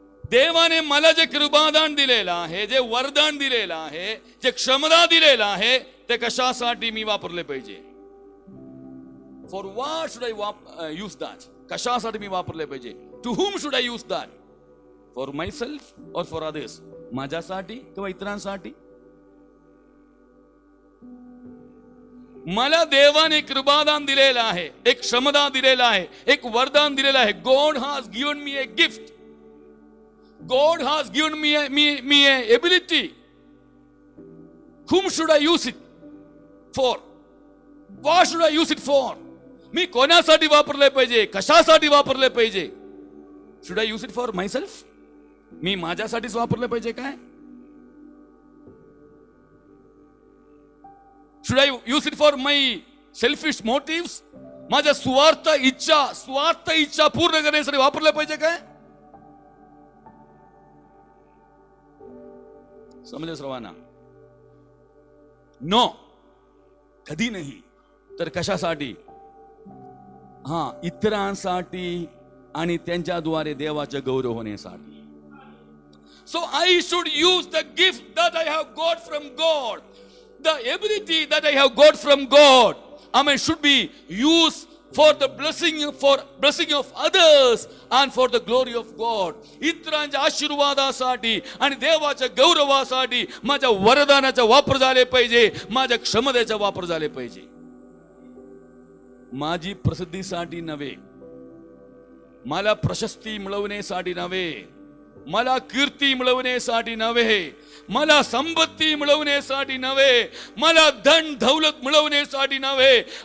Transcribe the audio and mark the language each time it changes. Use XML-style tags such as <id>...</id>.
<mr>देवाने मला जे कृपादान दिलेलं आहे, जे वरदान दिलेलं आहे, जे क्षमता दिलेलं आहे, ते कशासाठी मी वापरले पाहिजे?</mr> <en>For what should I use that?</en> <mr>कशासाठी मी वापरले पाहिजे?</mr> <en>To whom should I use that? For myself और for others?</en> <mr>माझ्यासाठी किंवा इतरांसाठी? मला देवाने कृपादान दिलेलं आहे, एक क्षमता दिलेला आहे, एक वरदान दिलेलं आहे.</mr> <en>God has given me a gift. God has given me a ability. Whom should I use it for? What should I use it for?</en> <mr>मी कोणासाठी वापरले पाहिजे? कशासाठी वापरले पाहिजे?</mr> <en>Should I use it for myself?</en> <mr>मी माझ्यासाठीच वापरले पाहिजे काय?</mr> <en>Should I use it for my selfish motives?</en> <mr>माझ्या स्वार्थ इच्छा पूर्ण करण्यासाठी वापरले पाहिजे काय? समजले सर्वांना? नो, कधी नाही. तर कशासाठी? इतरांसाठी आणि त्यांच्याद्वारे देवाचे गौरव होण्यासाठी.</mr> <en>So I should use the gift that I have got from God, the ability that I have got from God. I should be used for the blessing of others and for the glory of God.</en> <mr>इतरांच्या आशीर्वादासाठी आणि देवाच्या गौरवासाठी माझ्या वरदानाचा वापर झाले पाहिजे, माझ्या क्षमतेचा वापर झाले पाहिजे. माझी प्रसिद्धीसाठी नव्हे, मला प्रशस्ती मिळवण्यासाठी नव्हे, मला कीर्ती मिळवण्यासाठी नव्हे, मला संपत्ती मिळवण्यासाठी नव्हे, मला धन दौलत मिळवण्यासाठी नव्हे.</mr>